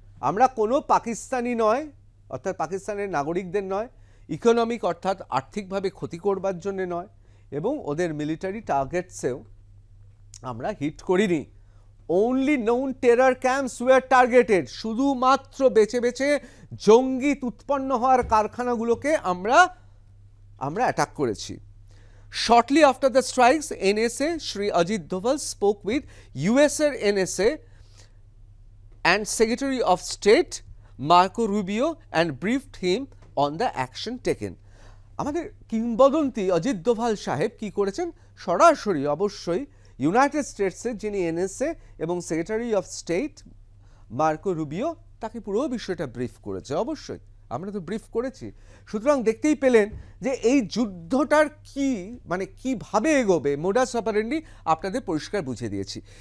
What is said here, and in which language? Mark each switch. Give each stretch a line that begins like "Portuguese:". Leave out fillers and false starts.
Bangla: আমরা কোনো পাকিস্তানি নয়, অর্থাৎ পাকিস্তানের নাগরিকদের নয়, ইকোনমিক অর্থাৎ আর্থিকভাবে ক্ষতি করবার জন্য নয়, এবং ওদের মিলিটারি টার্গেটসেও আমরা হিট করিনি।
English: only known terror camps were targeted,
Bangla: শুধুমাত্র বেছে বেছে জঙ্গি উৎপন্ন হওয়ার কারখানাগুলোকে আমরা অ্যাটাক করেছি।
English: Shortly after the strikes, NSA Shri Ajit Doval spoke with US NSA and Secretary of State Marco Rubio and briefed him on the action taken.
Bangla: আমাদের কিংবদন্তি অজিত দোভাল সাহেব কি করেছেন? সরাসরি অবশ্যই ইউনাইটেড স্টেটসের যিনি এনএসএ এবং secretary of state Marco Rubio, তাকে পুরো বিষয়টা ব্রিফ করেছে। অবশ্যই আমরা তো ব্রিফ করেছি। সুতরাং দেখতেই পেলেন যে এই যুদ্ধটার কিভাবে এগোবে, মোডাস অপারেন্ডি আপনাদের পরিষ্কার বুঝিয়ে দিয়েছি।